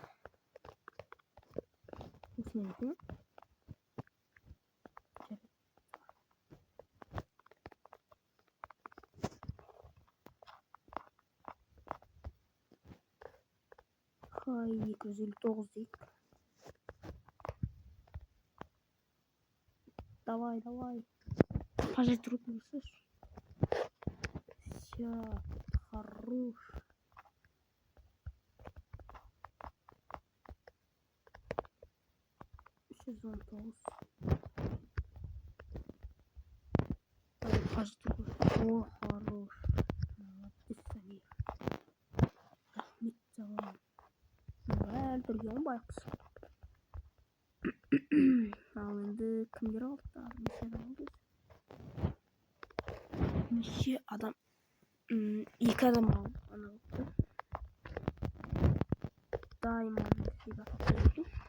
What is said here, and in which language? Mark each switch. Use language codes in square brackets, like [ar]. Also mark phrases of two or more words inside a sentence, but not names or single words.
[kk] Осымен екен. Хай 259 дейік. [ru] Давай. Пожать руку, слышишь? Все, хорош. Сезон 9. Пожать руку. О, хорош. Молодец, Самир. [kk] Рахмет саған. Бірге байқұс. Ал енді кімдер алды? Неше адам? 2 адам алды. Ана алды. Даймон фига қойды.